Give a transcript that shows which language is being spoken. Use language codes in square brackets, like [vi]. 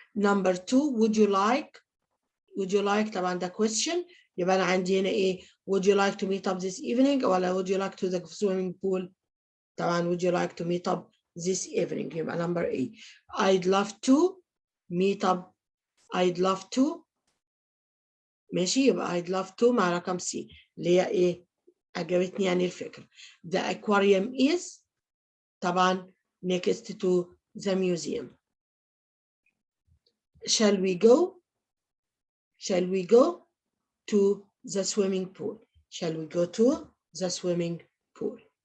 [en] Number 2 would you like [ar] طبعا ده [en] question. [ar] يبقى انا عندي هنا ايه؟ [en] would you like to meet up this evening ولا would you like to the swimming pool؟ طبعا would you like to meet up this evening يبقى number A. I'd love to meet up. I'd love to ماشي. [ar] يبقى [en] I'd love to [ar] مع رقم C اللي هي ايه؟ عجبتني يعني الفكرة. [en] The aquarium is طبعا next to the museum. Shall we go to the swimming pool? Shall we go to the swimming pool?